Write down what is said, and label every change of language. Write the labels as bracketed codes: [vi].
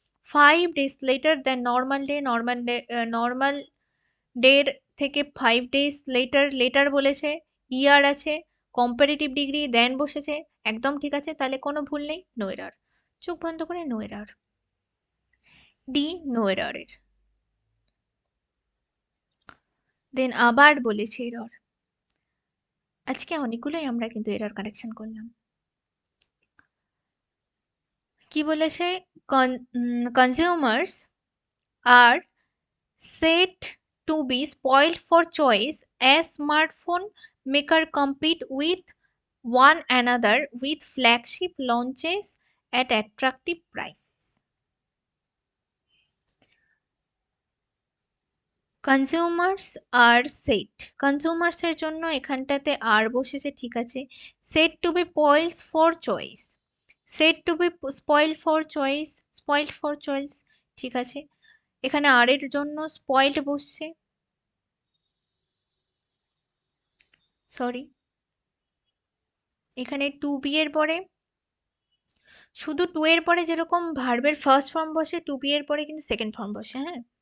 [bn] 5 days letter দেন normal day, normal ডের থেকে 5 days letter, letter বলেছে, ইয়ার আছে, কম্পারেটিভ ডিগ্রি দেন বসেছে, একদম ঠিক আছে, তাহলে কোনো ভুল নেই, নো এরর। চোখ বন্ধ করে নো এরর, ডি নো এররের। দেন আবার বলেছে এরর। আজকে অনেকগুলোই আমরা কিন্তু এরর কারেকশন করলাম। কি বলেছে, [en] Consumers are said to be spoiled for choice as smartphone maker compete with one another with flagship launches at attractive prices. [bn] Consumers আর set, consumers এর জন্য এখানটাতে আর বসেছে, ঠিক আছে। Set two B পয়েলস for choice, [en] set to be spoil for choice, [bn] spoiled for choice, ঠিক আছে। এখানে আর এর জন্য স্পয়েলড বসছে, সরি, এখানে টু বি এর পরে, শুধু টু এর পরে যেরকম ভার্বের ফার্স্ট ফর্ম বসে, টু বি এর পরে কিন্তু সেকেন্ড ফর্ম বসে, হ্যাঁ।